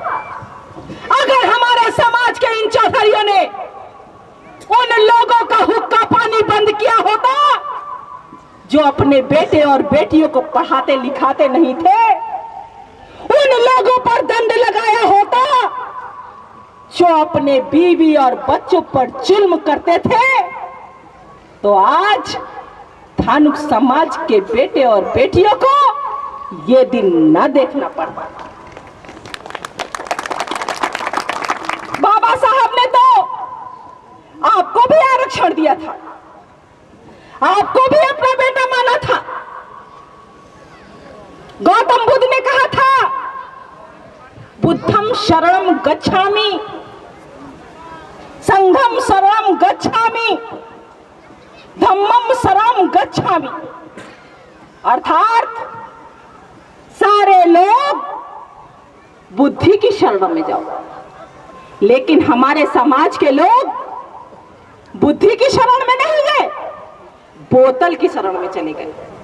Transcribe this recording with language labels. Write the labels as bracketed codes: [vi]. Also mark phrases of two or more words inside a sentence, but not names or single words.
[hi] अगर हमारे समाज के इन चौधरियों ने उन लोगों का हुक्का पानी बंद किया होता जो अपने बेटे और बेटियों को पढ़ाते लिखाते नहीं थे, उन लोगों पर दंड लगाया होता जो अपने बीवी और बच्चों पर जुल्म करते थे, तो आज धानुक समाज के बेटे और बेटियों को ये दिन न देखना पड़ता। बाबा साहब ने तो आपको भी आरक्षण दिया था, आपको भी अपना बेटा माना था। गौतम बुद्ध ने कहा था [pi] बुद्धम शरणम गच्छामि, संघम शरणम गच्छामि, धम्मम शरणम गच्छामि। [hi] अर्थात सारे लोग बुद्धि की शरण में जाओ, लेकिन हमारे समाज के लोग बुद्धि की शरण में नहीं गए, बोतल की शरण में चले गए।